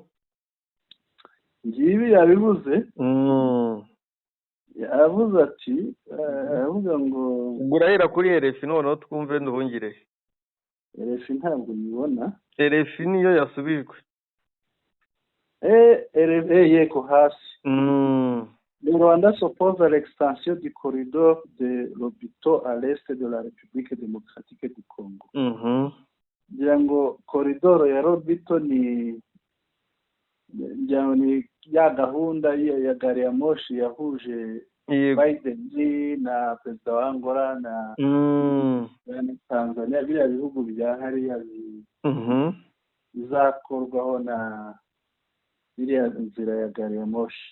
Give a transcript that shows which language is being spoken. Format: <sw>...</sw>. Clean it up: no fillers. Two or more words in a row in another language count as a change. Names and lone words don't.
<rw>Ngibi yabivuze yavuze ati avuga ngo urahera kuri RFI noneho twumve Nduhungirehe. RFI ntabwo nibona, RFI niyo yasubijwe. Yego hasi.</rw> <fr>Le Rwanda s'oppose à l'extension du corridor de Lobito à l'est de la République démocratique du Congo.</fr> <rw>Ngira ngo koridoro ya Lobito ni ya gahunda ya gari ya moshi yahuje Biden na perezida wa Angola na Tanzania, biriya bihugu bya hariya bizakorwaho na biriya nzira ya gari ya moshi.</rw>